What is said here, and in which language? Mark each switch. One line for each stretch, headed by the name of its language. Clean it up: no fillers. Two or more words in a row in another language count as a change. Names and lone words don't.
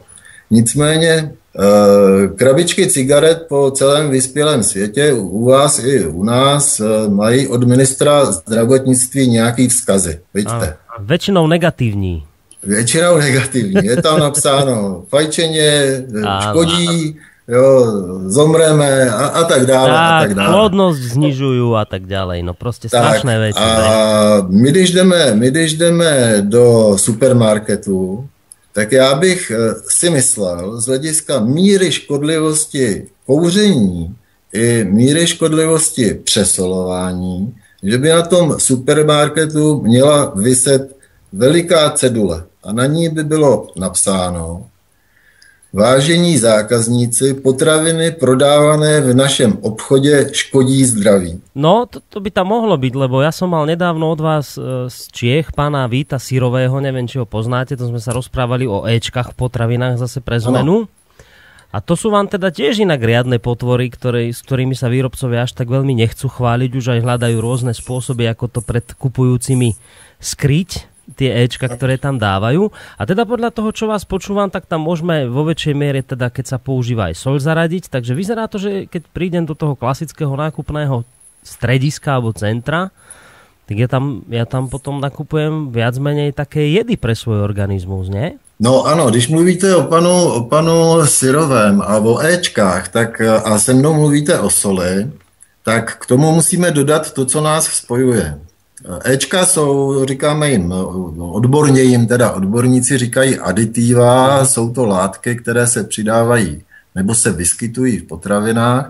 Czech: Nicméně krabičky cigaret po celém vyspělém světě, u vás i u nás, mají od ministra zdravotnictví nějaký vzkazy. Vidíte? Většinou negativní. Většinou negativní. Je tam napsáno fajčeně, škodí, zomreme a tak dále. A tak dále.
Slovak: Plodnosť znižujú a tak ďalej. No proste strašné veci.
Czech: A my když jdeme do supermarketu, tak já bych si myslel z hlediska míry škodlivosti kouření i míry škodlivosti přesolování, že by na tom supermarketu měla viset veliká cedule a na ní by bylo napsáno: vážení zákazníci, potraviny prodávané v našem obchode škodí zdraví.
Slovak: No, to by tam mohlo byť, lebo ja som mal nedávno od vás z Čiech pána Víta Syrového, neviem, či ho poznáte, to sme sa rozprávali o Ečkách v potravinách zase pre zmenu. A to sú vám teda tiež inak riadne potvory, s ktorými sa výrobcovia až tak veľmi nechcú chváliť, už aj hľadajú rôzne spôsoby, ako to pred kupujúcimi skryť, tie Ečka, ktoré tam dávajú. A teda podľa toho, čo vás počúvam, tak tam môžeme vo väčšej miere, teda keď sa používa aj soľ zaradiť. Takže vyzerá to, že keď prídem do toho klasického nákupného strediska alebo centra, tak ja tam potom nakupujem viac menej také jedy pre svoj organismus, nie?
Czech: No ano, když mluvíte o panu Syrovém a o Ečkách, tak a se mnou mluvíte o soli, tak k tomu musíme dodat to, co nás spojuje. Ečka jsou, říkáme jim, odborně jim teda odborníci říkají aditiva, jsou to látky, které se přidávají nebo se vyskytují v potravinách.